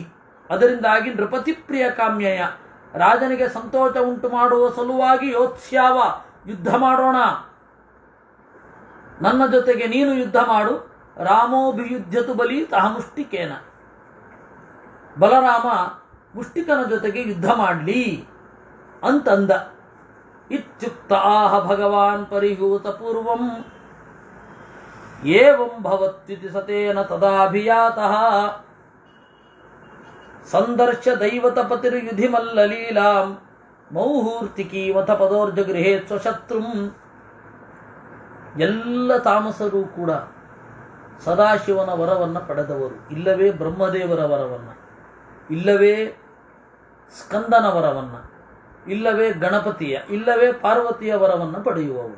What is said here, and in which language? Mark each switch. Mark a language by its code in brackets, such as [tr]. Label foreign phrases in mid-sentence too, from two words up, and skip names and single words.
[kn] ಅದರಿಂದಾಗಿ [sa] ನೃಪತಿ ಪ್ರಿಯ ಕಾಮ್ಯಯ, [kn] ರಾಜನಿಗೆ ಸಂತೋಷ ಉಂಟು ಮಾಡುವ ಸಲುವಾಗಿ ಯೋತ್ಸ್ಯಾವ, ಯುದ್ಧ ಮಾಡೋಣ, ನನ್ನ ಜೊತೆಗೆ ನೀನು ಯುದ್ಧ ಮಾಡು. [sa] ರಾಮೋಭಿಯುಧ್ಯತು ಬಲಿ ತಹ ಮುಷ್ಟಿಕೇನ, [kn] ಬಲರಾಮ ಮುಷ್ಟಿಕನ ಜೊತೆಗೆ ಯುದ್ಧ ಮಾಡಲಿ ಅಂತಂದ. [sa] ಇತ್ಯುಕ್ತ ಆಹ ಭಗವಾನ್ ಪರಿಹೂತ ಪೂರ್ವಂ ಏವಂ ಭವತ್ಯಿತಿ ಸತೇನ ತದಾಭಿಯಾತಃ ಸಂದರ್ಶ ದೈವತಪತಿರ್ಯುಧಿ ಮಲ್ಲಲೀಲಾಂ ಮೌಹೂರ್ತಿಕೀಮಥ ಪದೋರ್ಜಗೃಹೇ ಸ್ವಶತ್ರುಂ. [kn] ಎಲ್ಲ ತಾಮಸರು ಕೂಡ ಸದಾಶಿವನ ವರವನ್ನು ಪಡೆದವರು, ಇಲ್ಲವೇ ಬ್ರಹ್ಮದೇವರ ವರವನ್ನು, ಇಲ್ಲವೇ ಸ್ಕಂದನ ವರವನ್ನು, ಇಲ್ಲವೇ ಗಣಪತಿಯ, ಇಲ್ಲವೇ ಪಾರ್ವತಿಯ ವರವನ್ನು ಪಡೆಯುವವರು.